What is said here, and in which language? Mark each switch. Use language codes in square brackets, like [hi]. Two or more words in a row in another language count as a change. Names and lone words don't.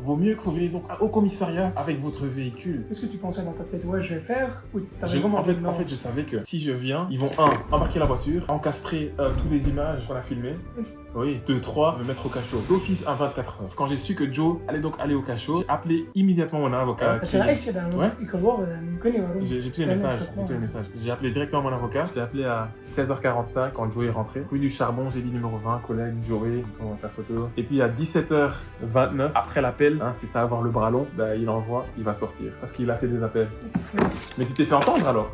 [fr] Vaut mieux que vous veniez donc au commissariat avec votre véhicule. Qu'est-ce que tu pensais dans ta tête? Ouais, je vais faire ou t'avais En vraiment fait, je savais que si je viens, ils vont embarquer la voiture, encastrer toutes les images qu'on a filmées. Oui, 2, 3, me mettre au cachot. D'office en 24 heures. Quand j'ai su que Joe allait donc aller au cachot, j'ai appelé immédiatement mon avocat. [nl] Het is echt gedaan, want ik kan wel, ik weet niet waarom. [fr] J'ai tous les messages, J'ai appelé directement mon avocat. J'ai appelé à 16h45 quand Joe est rentré. Rue du Charbon, j'ai dit numéro 20, collègue, Joey, on va faire photo. Et puis à 17h29, après l'appel, hein, c'est ça, avoir le bras long, bah, il envoie, il va sortir. Parce qu'il a fait des appels. Mais tu t'es fait entendre alors?